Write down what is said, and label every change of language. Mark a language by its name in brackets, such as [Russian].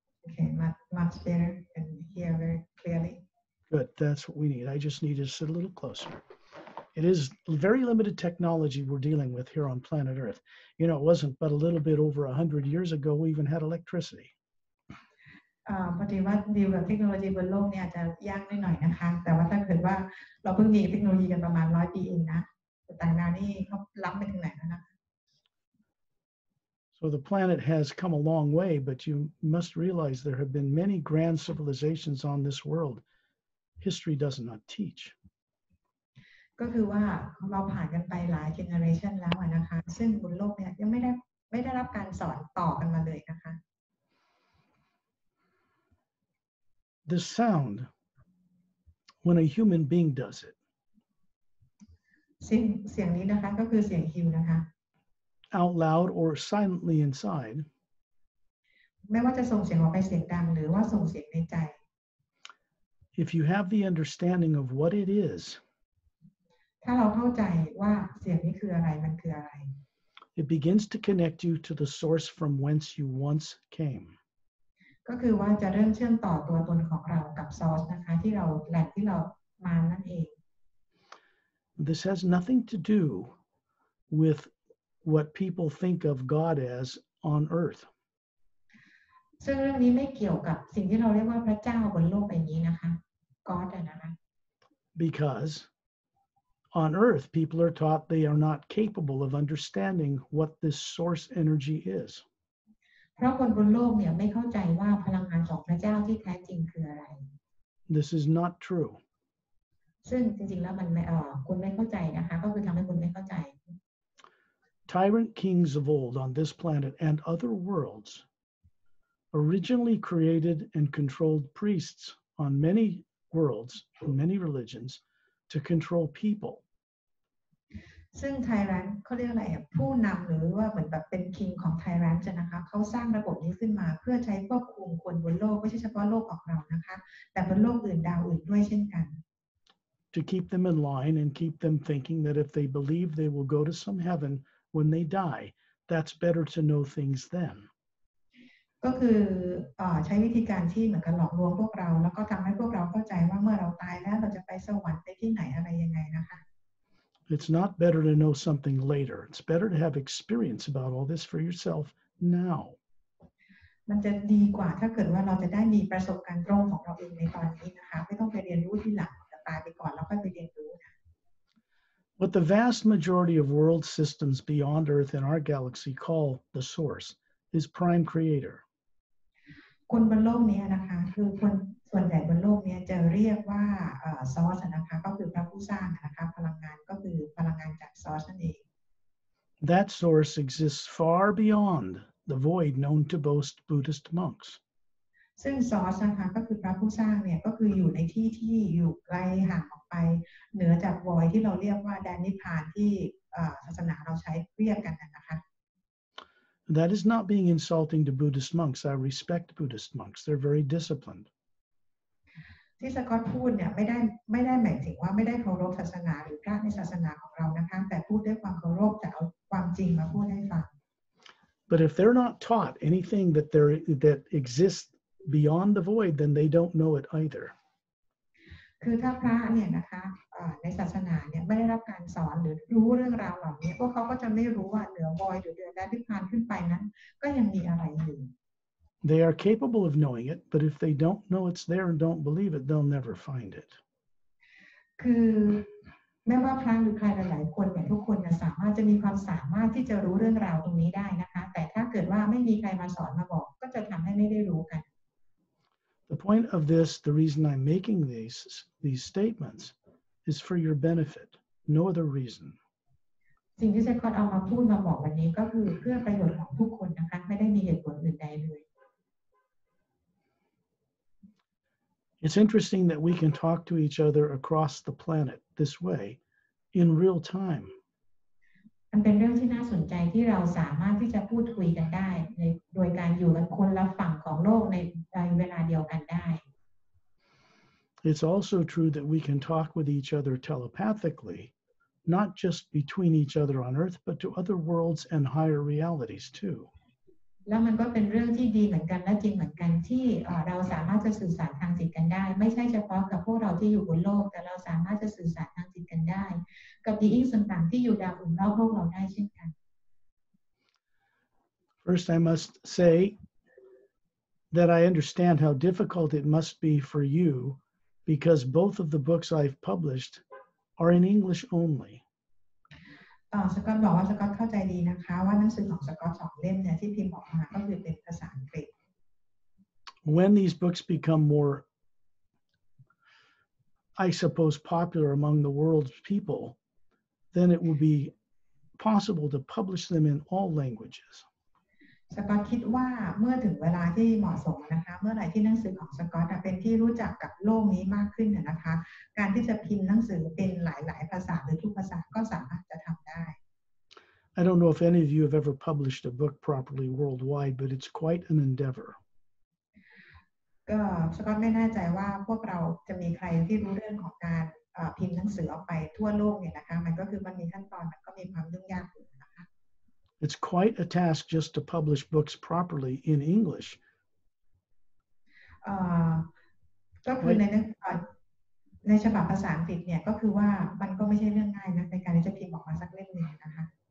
[English] Okay, much better and hear very clearly. Good, that's what we need. I just need to sit a little closer. It is very limited technology we're dealing with here on planet Earth. You know, it wasn't but a little bit over 100 years ago we even had electricity. [Thai] พอดีว่าดีลกับเทคโนโลยีบนโลกเนี่ยอาจจะยากหน่อยนะคะแต่ว่าถ้าเกิดว่าเราเพิ่งมีเทคโนโลยีกันประมาณ100 ปีเองนะแต่ต่างดาวนี่เขาล้ำไปถึงไหนแล้วนะคะ [English] So the planet has come a long way, but you must realize there have been many grand civilizations on this world. History does not teach. [Thai] ก็คือว่าเราผ่านกันไปหลายเจเนอเรชันแล้วนะคะซึ่งบนโลกเนี่ยยังไม่ได้รับการสอนต่อกันมาเลยนะคะ [English] The sound, when a human being does it, [Thai] เสียงนี้นะคะก็คือเสียงฮิวนะคะ [English] out loud or silently inside, [Thai] ไม่ว่าจะส่งเสียงออกไปเสียงดังหรือว่าส่งเสียงในใจ [English] if you have the understanding of what it is, [Thai] ถ้าเราเข้าใจว่าเสียงนี้คืออะไรมันคืออะไร [English] it begins to connect you to the source from whence you once came. [Thai] ก็คือว่าจะเริ่มเชื่อมต่อตัวตนของเรากับซอสนะคะที่เราแหล่งที่เรามานั่นเอง [English] This has nothing to do with what people think of God as on earth. [Thai] ซึ่งเรื่องนี้ไม่เกี่ยวกับสิ่งที่เราเรียกว่าพระเจ้าบนโลกใบนี้นะคะ God นะคะ [English] Because on earth, people are taught they are not capable of understanding what this source energy is. [Thai] เพราะคนบนโลกเนี่ยไม่เข้าใจว่าพลังงานของพระเจ้าที่แท้จริงคืออะไร [English] This is not true. [Thai] ซึ่งจริงๆแล้วมันไม่คุณไม่เข้าใจนะคะก็คือทำให้คุณไม่เข้าใจ [English] Tyrant kings of old on this planet and other worlds originally created and controlled priests on many worlds and many religions to control people. [Thai] ซึ่งไทยแลนด์เขาเรียกอะไรผู้นำหรือว่าเหมือนแบบเป็นคิงของไทยแลนด์นะคะเขาสร้างระบบนี้ขึ้นมาเพื่อใช้ควบคุมคนบนโลกไม่ใช่เฉพาะโลกของเรานะคะแต่บนโลกอื่นดาวอื่นด้วยเช่นกัน [English] To keep them in line and keep them thinking that if they believe they will go to some heaven when they die, that's better to know things then. [Thai] ก็คือใช้วิธีการที่เหมือนกับหลอกลวงพวกเราแล้วก็ทำให้พวกเราเข้าใจว่าเมื่อเราตายแล้วเราจะไปสวรรค์ไปที่ไหนอะไรยังไงนะคะ [English] It's not better to know something later. It's better to have experience about all this for yourself now. [Thai] มันจะดีกว่าถ้าเกิดว่าเราจะได้มีประสบการณ์ตรงของเราเองในตอนนี้นะคะไม่ต้องไปเรียนรู้ที่หลังจะตายไปก่อนแล้วค่อยไปเรียนรู้นะ [English] What the vast majority of world systems beyond Earth in our galaxy call the source is prime creator. [Thai] คนบนโลกนี้นะคะคือคนส่วนใหญ่บนโลกนี้จะเรียกว่าซอสนะคะก็คือพระผู้สร้างนะคะพลังงานก็คือพลังงานจากซอสนั่นเอง [English] That source exists far beyond the void known to most Buddhist monks. [Thai] ซึ่งซอสนะคะก็คือพระผู้สร้างเนี่ยก็คืออยู่ในที่ที่อยู่ไกลห่างออกไปเหนือจากวอยที่เราเรียกว่าแดนนิพพานที่ศาสนาเราใช้เรียกกันนะคะ [English] That is not being insulting to Buddhist monks. I respect Buddhist monks. They're very disciplined. [Thai] ที่สกอตพูดเนี่ยไม่ได้หมายถึงว่าไม่ได้เคารพศาสนาหรือพระในศาสนาของเรานะคะแต่พูดด้วยความเคารพแต่เอาความจริงมาพูดให้ฟัง [English] But if they're not taught anything that exists beyond the void, then they don't know it either. [Thai] คือถ้าพระเนี่ยนะคะในศาสนาเนี่ยไม่ได้รับการสอนหรือรู้เรื่องราวเหล่านี้พวกเขาก็จะไม่รู้ว่าเหนือบอยหรือเหนือแดนนิพพานขึ้นไปนั้นก็ยังมีอะไรอยู่ [English] They are capable of knowing it, but if they don't know it's there and don't believe it, they'll never find it. [Thai] คือไม่ว่าพระหรือใครหลายๆคนเนี่ยทุกคนเนี่ยสามารถจะมีความสามารถที่จะรู้เรื่องราวตรงนี้ได้นะคะแต่ถ้าเกิดว่าไม่มีใครมาสอนมาบอกก็จะทำให้ไม่ได้รู้กัน [English] The point of this, the reason I'm making these statements, is for your benefit, no other reason. [Thai] สิ่งที่เซคอนเอามาพูดมาบอกวันนี้ก็คือเพื่อประโยชน์ของทุกคนนะคะไม่ได้มีเหตุผลอื่นใดเลย [English] It's interesting that we can talk to each other across the planet this way in real time. [Thai] มันเป็นเรื่องที่น่าสนใจที่เราสามารถที่จะพูดคุยกันได้โดยการอยู่กันคนละฝั่งของโลกในเวลาเดียวกันได้ [English] It's also true that we can talk with each other telepathically, not just between each other on Earth, but to other worlds and higher realities too. [Thai] แล้วมันก็เป็นเรื่องที่ดีเหมือนกันและจริงเหมือนกันที่เราสามารถจะสื่อสารทางจิตกันได้ไม่ใช่เฉพาะกับพวกเราที่อยู่บนโลกแต่เราสามารถจะสื่อสารทางจิตกันได้กับดีอิงต่างๆที่อยู่ดาวอื่นรอบโลกเราได้เช่นกัน [English] First, I must say that I understand how difficult it must be for you because both of the books I've published are in English only. [Thai] สกอตบอกว่าสกอตเข้าใจดีนะคะว่าหนังสือของสกอต2 เล่มเนี่ยที่พิมพ์ออกมาก็คือเป็นภาษาอังกฤษ [English] When these books become more, I suppose, popular among the world's people, then it will be possible to publish them in all languages. [Thai] สกอตคิดว่าเมื่อถึงเวลาที่เหมาะสมนะคะเมื่อไหร่ที่หนังสือของสกอตเป็นที่รู้จักกับโลกนี้มากขึ้นนะคะการที่จะพิมพ์หนังสือเป็นหลายๆภาษาหรือทุกภาษาก็สามารถจะทำได้ [English] I don't know if any of you have ever published a book properly worldwide, but it's quite an endeavor. [Thai] ก็สกอตไม่แน่ใจว่าพวกเราจะมีใครที่รู้เรื่องของการพิมพ์หนังสือออกไปทั่วโลกเนี่ยนะคะมันก็คือมันมีขั้นตอนมันก็มีความยุ่งยากอยู่นะคะ [English] It's quite a task just to publish books properly in English. [Thai] ก็คือในฉบับภาษาอังกฤษเนี่ยก็คือว่ามันก็ไม่ใช่เรื่องง่ายนะในการที่จะพิมพ์ออกมาสักเล่มนึงนะคะ